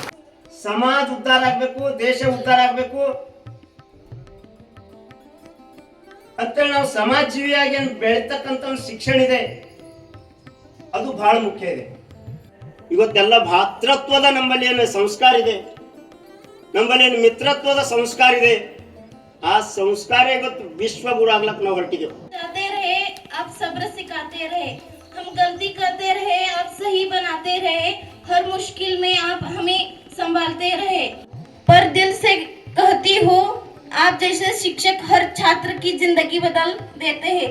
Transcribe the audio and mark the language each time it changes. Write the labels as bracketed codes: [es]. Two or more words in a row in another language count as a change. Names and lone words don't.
[kn] ಸಮಾಜ ಉದ್ಧಾರ ಆಗ್ಬೇಕು, ದೇಶ ಉದ್ಧಾರ ಆಗ್ಬೇಕು ಅಂತೇಳಿ ನಾವು ಸಮಾಜ ಜೀವಿಯಾಗಿ ಬೆಳೀತಕ್ಕಂಥ ಒಂದು ಶಿಕ್ಷಣ ಇದೆ, ಅದು ಬಹಳ ಮುಖ್ಯ ಇದೆ. ಇವತ್ತೆಲ್ಲ ಭಾತೃತ್ವದ ನಮ್ಮಲ್ಲಿ ಏನು ಸಂಸ್ಕಾರ ಇದೆ, ನಮ್ಮಲ್ಲಿ ಏನು ಮಿತ್ರತ್ವದ ಸಂಸ್ಕಾರ ಇದೆ. ಆ ಸಂಸ್ಕಾರ ಇವತ್ತು ವಿಶ್ವ ಗುರು ಆಗ್ಲಕ್ ನಾವು ಹೊರಟಿದ್ದೇವೆ. [hi] आप सब्र सिखाते रहे, हम गलती करते रहे, आप सही बनाते रहे, हर मुश्किल में आप हमें संभालते रहे. पर दिल से कहती हूँ, आप जैसे शिक्षक हर छात्र की जिंदगी बदल देते हैं.